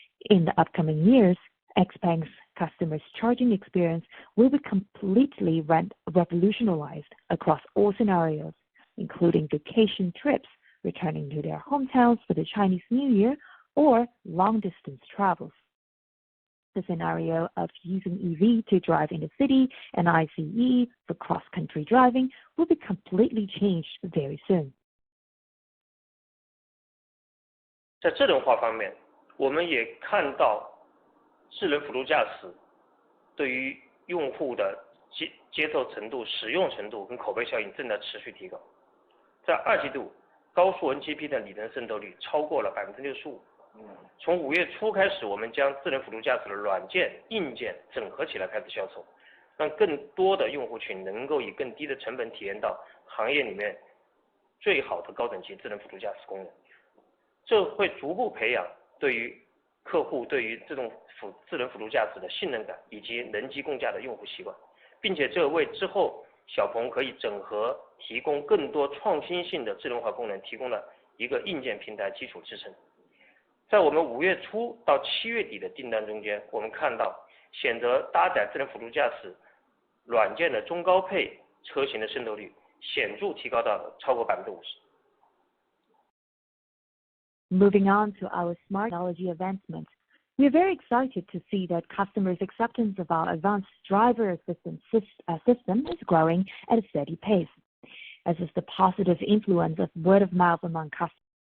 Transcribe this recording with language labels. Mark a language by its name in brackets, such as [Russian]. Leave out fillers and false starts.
[English] In the upcoming years, XPeng's customers' charging experience will be completely revolutionized across all scenarios, including vacation trips, returning to their hometowns for the Chinese New Year, or long-distance travels. The scenario of using EV to drive in the city and ICE for cross-country driving will be completely changed very soon. [Chinese] 在智能化方面，我们也看到智能辅助驾驶对于用户的接受程度、使用程度跟口碑效应正在持续提高。在2季度，高速 NGP 的里程渗透率超过了 65%。从5月初开始，我们将智能辅助驾驶的软件、硬件整合起来开始销售，让更多的用户群能够以更低的成本体验到行业里面最好的高等级智能辅助驾驶功能。这会逐步培养对于客户对于智能辅助驾驶的信任感以及人机共驾的用户习惯，并且这为之后小鹏可以整合提供更多创新性的智能化功能提供了一个硬件平台基础支撑。在我们5月初到7月底的订单中间，我们看到选择搭载智能辅助驾驶软件的中高配车型的渗透率显著提高到了超过 50%。 [English] Moving on to our smart technology advancement, we are very excited to see that customers' acceptance of our advanced driver assistance system is growing at a steady pace, as is the positive influence of word of mouth among customers.